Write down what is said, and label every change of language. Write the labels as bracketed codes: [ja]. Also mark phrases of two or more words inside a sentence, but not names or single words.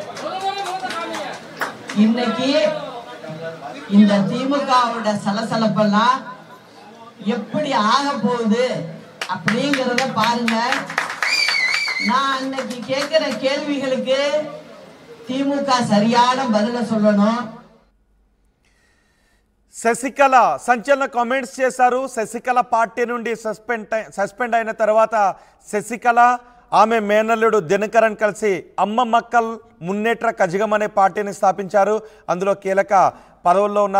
[ta] இன்னைக்கு இந்த திமுகவோட சலசலப்பெல்லாம் எப்படி ஆக போகுது அப்படிங்கிறத பாருங்க. நான் இன்னைக்கு கேட்கிற கேள்விகளுக்கு திமுக சரியான பதில சொல்லணும். [te] శశికళ సంచలన కామెంట్స్ చేశారు. శశికళ పార్టీ నుండి సస్పెండ్ అయిన తర్వాత శశికళ ఆమె మేనల్లుడు దినకరన్ కలిసి అమ్మ మక్కల్ మున్నేట్ర కజగం అనే పార్టీని స్థాపించారు. అందులో కీలక పదవుల్లో ఉన్నారు.